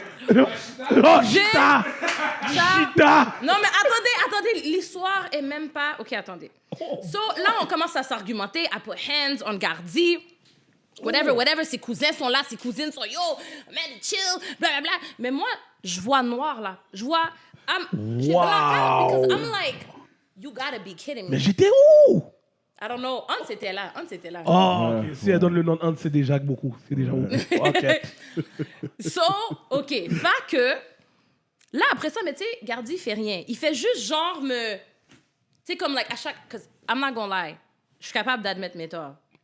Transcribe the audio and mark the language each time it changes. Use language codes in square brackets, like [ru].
[fr] Oh, Chita! Chita! Non, mais attendez, l'histoire est même pas... OK, attendez. So, là, on commence à s'argumenter. [en] I put hands on Gardi. [fr] Whatever, ses cousins sont là, ses cousines sont [en] yo, man, chill, [fr] blablabla. Mais moi, je vois noir, là. Je vois... J'ai blackout [en] because I'm like, you gotta be kidding me. [fr] Mais j'étais où? [en] I don't know. [fr] Hans était là. Oh, ok. Si elle donne le nom de Hans, c'est déjà beaucoup. C'est déjà beaucoup. OK. So, OK. Fait que, là, après ça, mais tu sais, Gardi, il fait rien. Il fait juste genre me... Tu sais, comme, like, à chaque... [en] Because I'm not gonna lie. [fr] Je suis capable d'admettre mes torts.